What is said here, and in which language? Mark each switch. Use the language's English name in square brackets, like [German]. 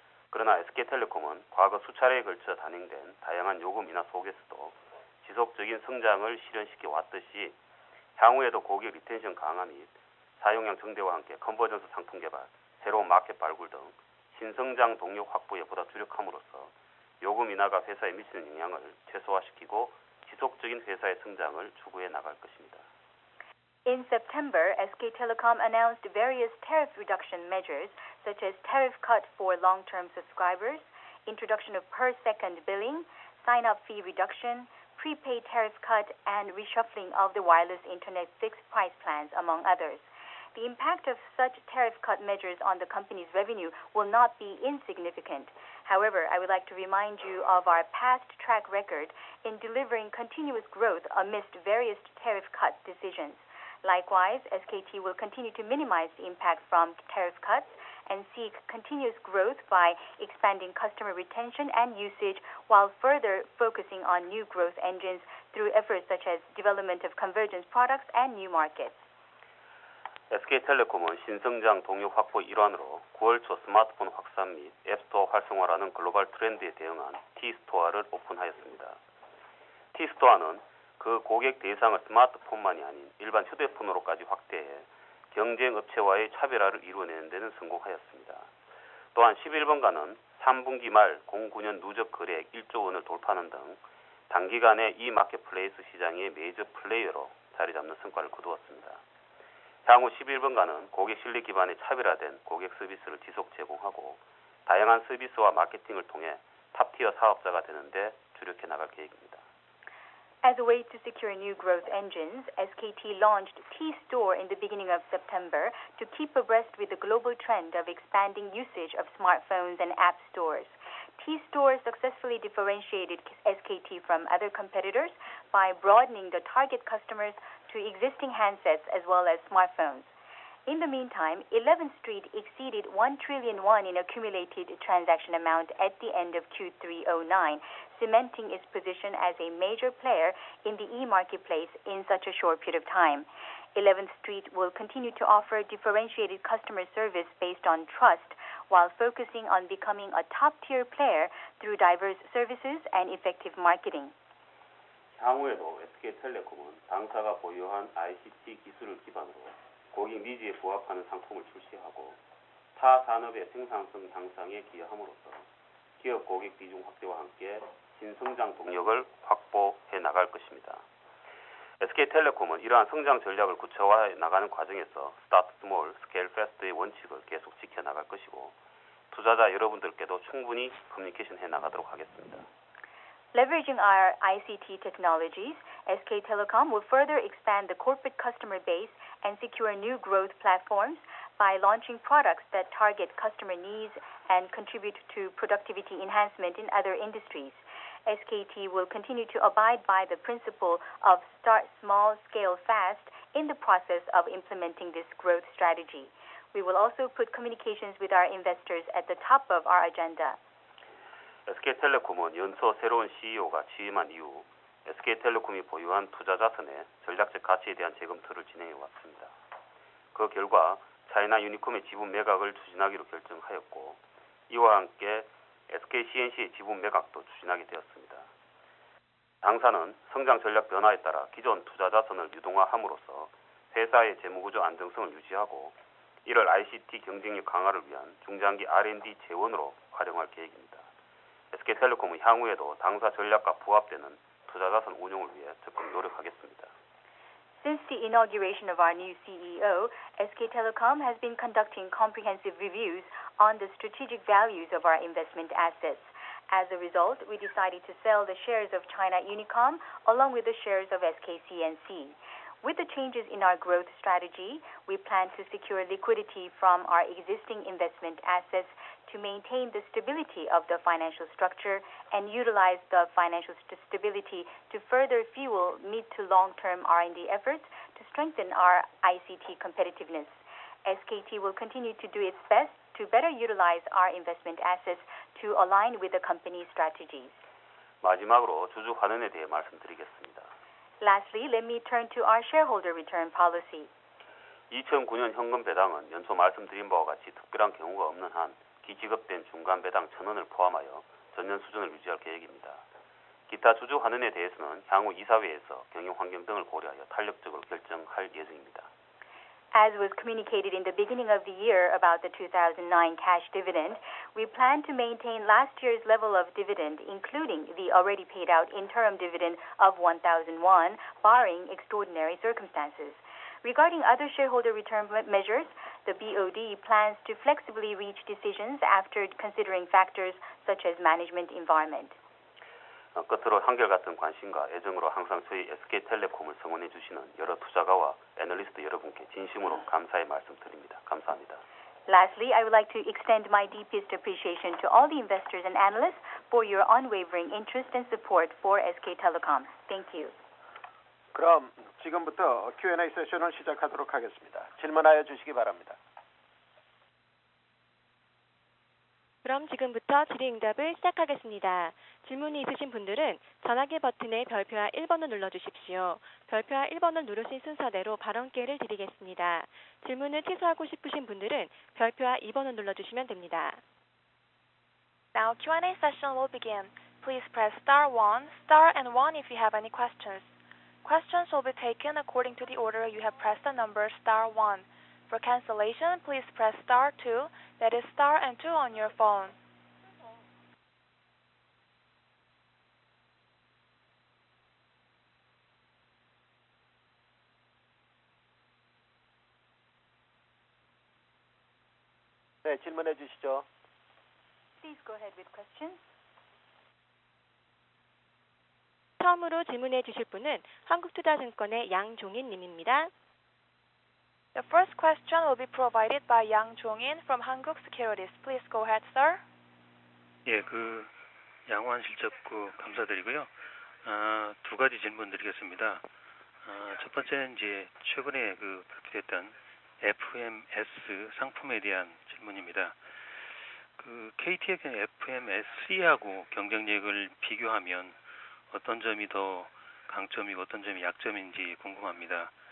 [Korean] 그러나 SK텔레콤은 과거 수차례에 걸쳐 단행된 다양한 요금 인하 속에서도 지속적인 성장을 실현시켜 왔듯이 향후에도 고객 리텐션 강화 및 사용량 증대와 함께 컨버전스 상품 개발, 새로운 마켓 발굴 등 신성장 동력 확보에 보다 주력함으로써 요금 인하가 회사에 미치는 영향을 최소화시키고 지속적인 회사의 성장을 추구해 나갈 것입니다. [English] In September, SK Telecom announced various tariff reduction measures such as tariff cut for long-term subscribers, introduction of per-second billing, sign-up fee reduction, prepaid tariff cut, and reshuffling of the wireless internet fixed price plans, among others. The impact of such tariff cut measures on the company's revenue will not be insignificant. However, I would like to remind you of our past track record in delivering continuous growth amidst various tariff cut decisions. Likewise, SKT will continue to minimize the impact from tariff cuts and seek continuous growth by expanding customer retention and usage while further focusing on new growth engines through efforts such as development of convergence products and new markets. [Korean] SK텔레콤은 신성장 동력 확보 일환으로 9월 초 스마트폰 확산 및 앱스토어 활성화라는 글로벌 트렌드에 대응한 T스토어를 오픈하였습니다. T스토어는 그 고객 대상을 스마트폰만이 아닌 일반 휴대폰으로까지 확대해 경쟁 업체와의 차별화를 이루어내는 데는 성공하였습니다. 또한 11번가는 3분기 말 09년 누적 거래액 1조 원을 돌파하는 등 단기간에 이 마켓플레이스 시장의 메이저 플레이어로 자리 잡는 성과를 거두었습니다. 향후 11번가는 고객 신뢰 기반의 차별화된 고객 서비스를 지속 제공하고 다양한 서비스와 마케팅을 통해 탑티어 사업자가 되는 데 주력해 나갈 계획입니다. [English] As a way to secure new growth engines, SKT launched T-Store in the beginning of September to keep abreast with the global trend of expanding usage of smartphones and app stores. T-Store successfully differentiated SKT from other competitors by broadening the target customers to existing handsets as well as smartphones. In the meantime, 11th Street exceeded 1 trillion won in accumulated transaction amount at the end of Q309, cementing its position as a major player in the e-marketplace in such a short period of time. 11th Street will continue to offer differentiated customer service based on trust while focusing on becoming a top-tier player through diverse services and effective marketing. [Korean] 향후에도 SK텔레콤은 당사가 보유한 ICT 기술을 기반으로 고객 니즈에 부합하는 상품을 출시하고 타 산업의 생산성 향상에 기여함으로써 기업 고객 비중 확대와 함께 신성장 동력을 확보해 나갈 것입니다. SK텔레콤은 이러한 성장 전략을 구체화해 나가는 과정에서 스타트 스몰, 스케일 패스트의 원칙을 계속 지켜나갈 것이고 투자자 여러분들께도 충분히 커뮤니케이션 해 나가도록 하겠습니다. [English] Leveraging our ICT technologies, SK Telecom will further expand the corporate customer base and secure new growth platforms by launching products that target customer needs and contribute to productivity enhancement in other industries. SKT will continue to abide by the principle of start small, scale fast in the process of implementing this growth strategy. We will also put communications with our investors at the top of our agenda. [Korean] SK텔레콤은 연초 새로운 CEO가 취임한 이후 SK텔레콤이 보유한 투자 자산의 전략적 가치에 대한 재검토를 진행해 왔습니다. 그 결과 차이나 유니콤의 지분 매각을 추진하기로 결정하였고 이와 함께 SKCNC의 지분 매각도 추진하게 되었습니다. 당사는 성장 전략 변화에 따라 기존 투자 자산을 유동화함으로써 회사의 재무구조 안정성을 유지하고 이를 ICT 경쟁력 강화를 위한 중장기 R&D 재원으로 활용할 계획입니다. SK텔레콤은 향후에도 당사 전략과 부합되는 투자자산 운용을 위해 적극 노력하겠습니다. [English] Since the inauguration of our new CEO, SK Telecom has been conducting comprehensive reviews on the strategic values of our investment assets. As a result, we decided to sell the shares of China Unicom along with the shares of SKCNC. With the changes in our growth strategy, we plan to secure liquidity from our existing investment assets to maintain the stability of the financial structure and utilize the financial stability to further fuel mid to long-term R&D efforts to strengthen our ICT competitiveness. SKT will continue to do its best to better utilize our investment assets to align with the company's strategies. [Korean] 마지막으로 주주 환원에 대해 말씀드리겠습니다. [English] Lastly, let me turn to our shareholder return policy. [Korean] 2009년 현금 배당은 연초 말씀드린 바와 같이 특별한 경우가 없는 한 기지급된 중간 배당 1,000원을 포함하여 전년 수준을 유지할 계획입니다. 기타 주주 환원에 대해서는 향후 이사회에서 경영 환경 등을 고려하여 탄력적으로 결정할 예정입니다. [English] As was communicated in the beginning of the year about the 2009 cash dividend, we plan to maintain last year's level of dividend, including the already paid out interim dividend of 1,000 won, barring extraordinary circumstances. Regarding other shareholder return measures, the BOD plans to flexibly reach decisions after considering factors such as management environment. [Korean] 끝으로 한결같은 관심과 애정으로 항상 저희 SK텔레콤을 성원해 주시는 여러 투자가와 애널리스트 여러분께 진심으로 감사의 말씀드립니다. 감사합니다. [English] Lastly, I would like to extend my deepest appreciation to all the investors and analysts for your unwavering interest and support for SK Telecom. Thank you. [Korean] 그럼 지금부터 Q&A 세션을 시작하도록 하겠습니다. 질문하여 주시기 바랍니다. 그럼 지금부터 질의응답을 시작하겠습니다. 질문이 있으신 분들은 전화기 버튼의 별표와 1번을 눌러주십시오. 별표와 1번을 누르신 순서대로 발언 기회를 드리겠습니다. 질문을 취소하고 싶으신 분들은 별표와 2번을 눌러주시면 됩니다. [English] Now Q&A session will begin. Please press star 1, star and 1 if you have any questions. Questions will be taken according to the order you have pressed the number star 1. For cancellation, please press star 2, that is star and 2 on your phone. [Korean] 네, 질문해 주시죠. [English] Please go ahead with questions. [Korean] 처음으로 질문해 주실 분은 한국투자증권의 양종인 님입니다. [English] The first question will be provided by Yang Jong-in from Hankuk Securities. Please go ahead, sir. [Korean] 예, 양호한 실적 감사드리고요. 두 가지 질문 드리겠습니다. 첫 번째는 이제 최근에 발표됐던 FMS 상품에 대한 질문입니다. KT의 FMS하고 경쟁력을 비교하면 어떤 점이 더 강점이고 어떤 점이 약점인지 궁금합니다.